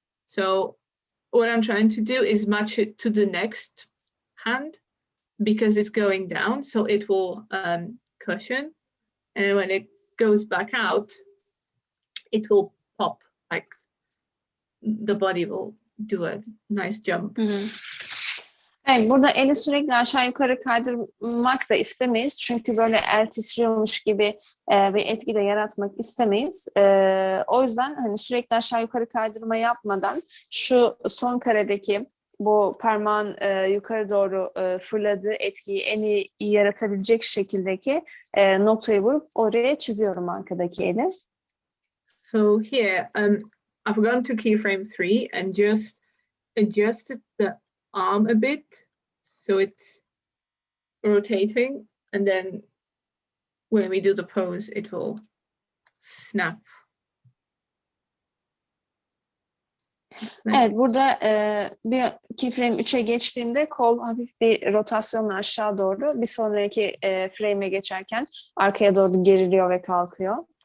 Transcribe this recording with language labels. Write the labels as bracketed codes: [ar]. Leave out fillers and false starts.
[en] So what I'm trying to do is match it to the next hand, because it's going down, so it will cushion, and when it goes back out, it will pop, like the body will do a nice jump. [tr] Evet, burada eli sürekli aşağı yukarı kaydırmak da istemeyiz. Çünkü böyle el titriyormuş gibi bir etki de yaratmak istemeyiz. O yüzden hani sürekli aşağı yukarı kaydırma yapmadan şu son karedeki bu parmağın yukarı doğru fırladığı etkiyi en iyi yaratabilecek şekildeki noktayı vurup oraya çiziyorum arkadaki eli. [en] So here, I've gone to keyframe 3 and just adjusted the arm a bit, so it's rotating, and then when we do the pose, it will snap. [tr] Evet, burada bir keyframe 3'e geçtiğimde kol hafif bir rotasyonla aşağı doğru, bir sonraki frame'e geçerken arkaya doğru geriliyor ve kalkıyor.